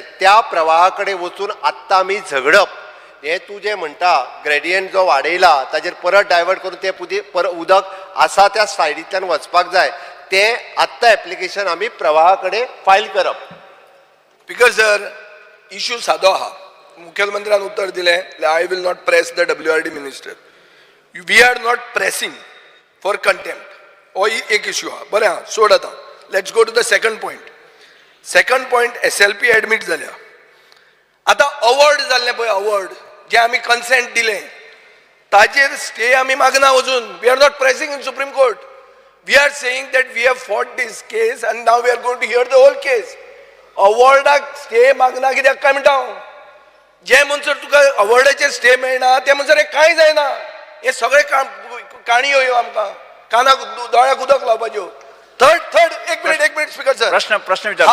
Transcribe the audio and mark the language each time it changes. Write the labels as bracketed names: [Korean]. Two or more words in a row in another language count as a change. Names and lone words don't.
[Konkani] त्या प्रवाहा कडेन वचून आत्तां आमी झगडप. हें तूं जें म्हणटा ग्रेडियंट जो वाडयला ताजेर परत डायवर्ट करून तें उदक आसा त्या सायडींतल्यान वचपाक जाय तें आत्तां एप्लिकेशन आमी प्रवाहा कडेन फायल करप. [English] speaker sir, [Konkani] इश्यू सादो आहा. मुख्यमंत्र्यान उत्तर दिलें [English] I will not press the WRD minister. we are not pressing for contempt. [Konkani] हो एक इश्यू आहा. बरें आहा, सोड आतां. [English] let's go to the second point. second point [Konkani] SLP एडमीट जाल्या. आतां अवॉर्ड जाल्लें पळय, अवॉर्ड जे आमी कन्सेंट दिलें ताजेर स्टे आमी मागना अजून. [English] we are not pressing in Supreme Court. we are saying that we have fought this case and now we are going to hear the whole case. [Konkani] अवॉर्डाक स्टे मागना कित्याक काय म्हणटा हांव. जे म्हणसर तुका अवॉर्डाचेर स्टे मेळना ते म्हणसर हें कांय जायना. हे सगळे काणयो ह्यो आमकां कानाक दोळ्याक उदक लावपाच्यो. थर्ड एक मिनिट [English] speaker sir, [Konkani] प्रश्न विचार.